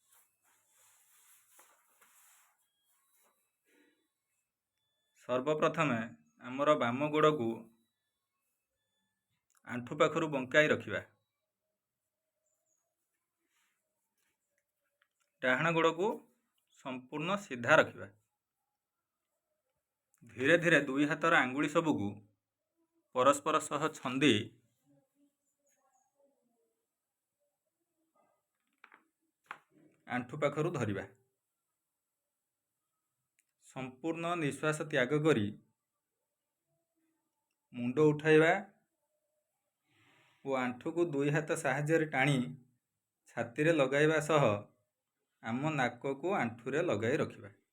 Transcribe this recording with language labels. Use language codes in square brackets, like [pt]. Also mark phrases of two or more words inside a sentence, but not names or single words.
[or] ସର୍ବପ୍ରଥମେ ଆମର ବାମ ଗୋଡ଼ କୁ ଆଣ୍ଠୁ ପାଖରୁ ବଙ୍କାଇ ରଖିବା। ଡାହାଣ ଗୋଡ଼ କୁ ସମ୍ପୂର୍ଣ୍ଣ ସିଧା ରଖିବା। ଧୀରେ ଧୀରେ ଦୁଇ ହାତର ଆଙ୍ଗୁଳି ସବୁ ପରସ୍ପର ସହ ଛନ୍ଦି ଆଣ୍ଠୁ ପାଖରୁ ଧରିବା। ସମ୍ପୂର୍ଣ୍ଣ ନିଶ୍ୱାସ ତ୍ୟାଗ କରି ମୁଣ୍ଡ ଉଠାଇବା ଓ ଆଣ୍ଠୁ କୁ ଦୁଇ ହାତ ସାହାଯ୍ୟ ଟାଣି ଛାତି ରେ ଲଗାଇବା ସହ ଆମ ନାକ କୁ ଆଣ୍ଠୁ ରେ ଲଗାଇ ରଖିବା।